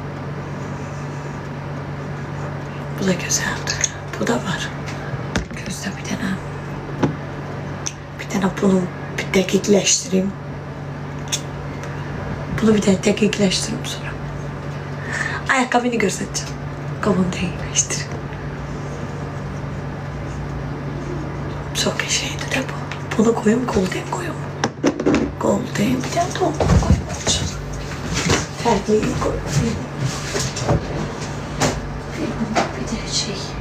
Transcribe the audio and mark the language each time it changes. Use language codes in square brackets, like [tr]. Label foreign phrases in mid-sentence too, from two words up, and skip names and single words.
[az] Bu da gözəldir. Bu da var. Gözdə bir dənə. Bir dənə bunu bir dəqiqləşdireyim. Bunu bir dənə dəqiqləşdireyim sonra. Ayaqqabını göstərəcəm. Qabını dəqiqləşdireyim. [tr] Çok şeydi de bu. Bunu koyayım, golden koyayım. Golden bir tane de onu koyayım. Farklı koyayım. Bir de şey.